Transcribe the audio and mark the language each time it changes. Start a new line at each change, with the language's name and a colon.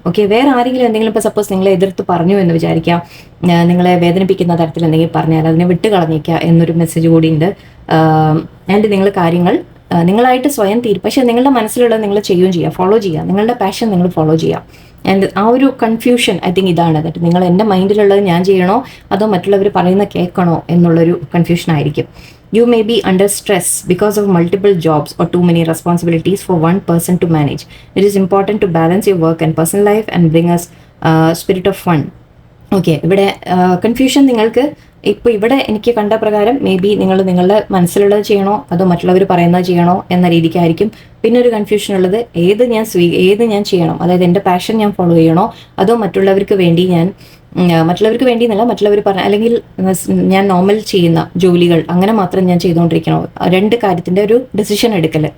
Malayalam: Okay, വേറെ ആരെങ്കിലും എന്തെങ്കിലും ഇപ്പോൾ സപ്പോസ് നിങ്ങളെ എതിർത്ത് പറഞ്ഞു എന്ന് വിചാരിക്കാം, നിങ്ങളെ വേദനിപ്പിക്കുന്ന തരത്തിൽ എന്തെങ്കിലും പറഞ്ഞാൽ അതിനെ വിട്ട് കളഞ്ഞേക്കുക എന്നൊരു മെസ്സേജ് കൂടി ഉണ്ട്. ആൻഡ് നിങ്ങൾ കാര്യങ്ങൾ നിങ്ങളായിട്ട് സ്വയം പക്ഷേ നിങ്ങളുടെ മനസ്സിലുള്ളത് നിങ്ങൾ ചെയ്യുകയും ചെയ്യുക, ഫോളോ ചെയ്യുക, നിങ്ങളുടെ പാഷൻ നിങ്ങൾ ഫോളോ ചെയ്യുക. ആൻഡ് ആ ഒരു കൺഫ്യൂഷൻ ഐ തിങ്ക് ഇതാണ്, ദാറ്റ് നിങ്ങൾ എൻ്റെ മൈൻഡിലുള്ളത് ഞാൻ ചെയ്യണോ അതോ മറ്റുള്ളവർ പറയുന്ന കേൾക്കണോ എന്നുള്ളൊരു കൺഫ്യൂഷൻ ആയിരിക്കും.
English: You may be under stress because of multiple jobs or too many responsibilities for one person to manage. It is important to balance your work and personal life and bring a spirit of fun.
Malayalam: Okay, ഇവിടെ confusion നിങ്ങൾക്ക് ഇപ്പോൾ ഇവിടെ എനിക്ക് കണ്ട പ്രകാരം may be നിങ്ങൾ നിങ്ങളുടെ മനസ്സിലുള്ളത് ചെയ്യണോ അതോ മറ്റുള്ളവർ പറയുന്നത് ചെയ്യണോ എന്ന രീതിക്കായിരിക്കും. പിന്നെ ഒരു കൺഫ്യൂഷൻ ഉള്ളത് ഏത് ഞാൻ ചെയ്യണം, അതായത് എൻ്റെ പാഷൻ ഞാൻ ഫോളോ ചെയ്യണോ അതോ മറ്റുള്ളവർക്ക് വേണ്ടി എന്നല്ല, മറ്റുള്ളവർ പറഞ്ഞ അല്ലെങ്കിൽ ഞാൻ നോർമൽ ചെയ്യുന്ന ജോലികൾ അങ്ങനെ മാത്രം ഞാൻ ചെയ്തുകൊണ്ടിരിക്കണോ, രണ്ട് കാര്യത്തിൻ്റെ ഒരു ഡിസിഷൻ എടുക്കൽ.